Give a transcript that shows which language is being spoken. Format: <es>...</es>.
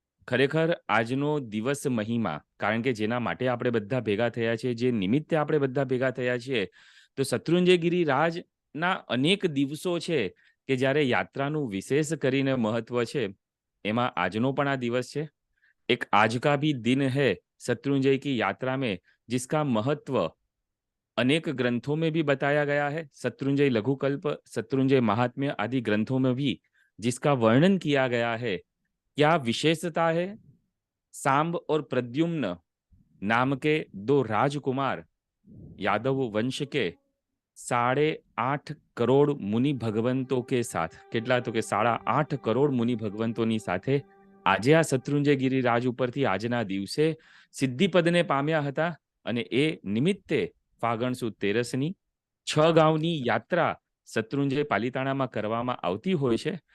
<gu>ખરેખર આજનો દિવસ મહિમા, કારણ કે જેના માટે આપણે બધા ભેગા થયા છીએ, જે નિમિત્તે આપણે બધા ભેગા થયા છીએ, તો શત્રુંજય ગિરિરાજના અનેક દિવસો છે કે જ્યારે યાત્રાનું વિશેષ કરીને મહત્વ છે, એમાં આજનો પણ આ દિવસ છે।</gu> <hi>एक आज का भी दिन है शत्रुंजय की यात्रा में, जिसका महत्व अनेक ग्रंथों में भी बताया गया है। शत्रुंजय लघुकल्प, शत्रुंजय महात्म्य आदि ग्रंथों में भी जिसका वर्णन किया गया है। क्या विशेषता है? सांब और प्रद्युम्न नाम के दो राजकुमार यादव वंश के 8.5 કરોડ મુનિ ભગવંતો કે સાથ.</hi> <gu>કેટલા? તો કે 8.5 કરોડ મુનિ ભગવંતોની સાથે આજે આ શત્રુંજય ગિરિરાજ ઉપરથી આજના દિવસે સિદ્ધિપદને પામ્યા હતા. અને એ નિમિત્તે ફાગણ સુદ 13ની 6 ગાંવની યાત્રા શત્રુંજય પાલિતાણામાં કરવામાં આવતી હોય છે.</gu>